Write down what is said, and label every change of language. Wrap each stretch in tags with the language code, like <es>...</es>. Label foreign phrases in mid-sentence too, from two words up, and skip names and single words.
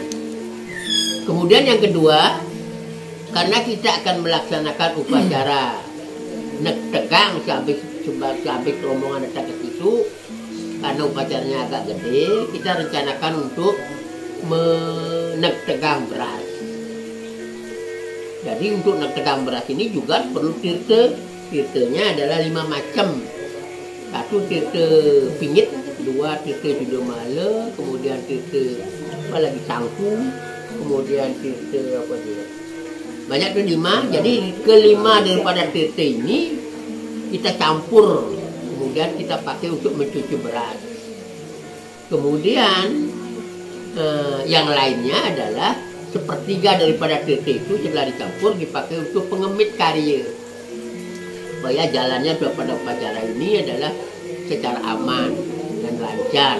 <id>Kemudian yang kedua, karena kita akan melaksanakan upacara nek tegang sampai rombongan datang ke situ, karena upacaranya agak gede, kita rencanakan untuk menek tegang beras. Jadi untuk nek tegang beras ini juga perlu tirta. Tirtanya adalah 5 macam. 1 tirta pingit, 2 tirta Judomala, kemudian tirta Sangku, kemudian tirta banyak tuh 5. Jadi kelima daripada tirta ini kita campur, kemudian kita pakai untuk mencuci beras. Kemudian yang lainnya adalah sepertiga daripada tirta itu setelah dicampur dipakai untuk pengemit karya, supaya jalannya pada upacara ini adalah secara aman dan lancar.</id>